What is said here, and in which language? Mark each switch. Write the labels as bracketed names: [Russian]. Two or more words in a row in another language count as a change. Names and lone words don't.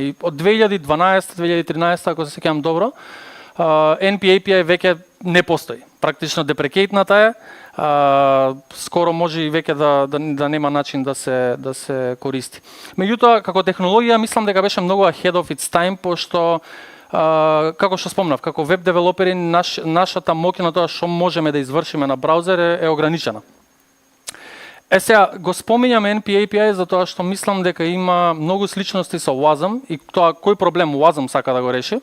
[Macedonian] И од 2012-2013, ако се сеќавам добро, NP API веќе не постои. Практично депрекейтната е, скоро може и веќе да нема начин да се користи. Меѓутоа, како технологија, мислам дека беше многу [English] ahead of its time, [Macedonian] пошто како што спомнав, како веб девелопери, нашата моќ на тоа што можеме да извршиме на браузер е ограничена. Сега, го споминјам NP API затоа што мислам дека има многу сличности со WASM и тоа кој проблем WASM сака да го реши.